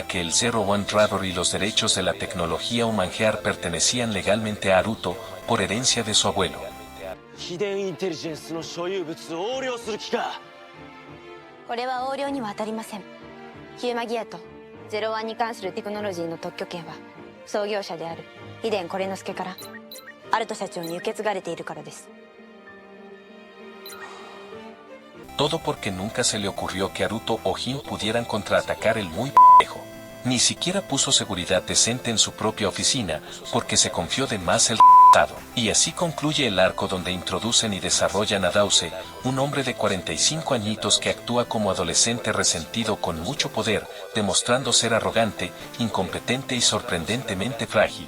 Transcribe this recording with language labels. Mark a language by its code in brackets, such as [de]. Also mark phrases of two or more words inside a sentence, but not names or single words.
[es] que el Zero One Driver y los derechos de la tecnología Humangear pertenecían legalmente a Haruto, por herencia de su abuelo. [ja] 秘伝インテリジェンスの所有物を横領する気か。これは横領には当たりません。ヒューマギアとゼロワンに関するテクノロジーの特許権は創業者である秘伝コレノスケからアルト社長に受け継がれているからです。 [es] Todo porque nunca se le ocurrió que Haruto o Jin pudieran contraatacar el muy p***jo. Ni siquiera puso seguridad decente en su propia oficina, porque se confió de más el r***tado. Y así concluye el arco donde introducen y desarrollan a Dause, un hombre de 45 añitos que actúa como adolescente resentido con mucho poder, demostrando ser arrogante, incompetente y sorprendentemente frágil.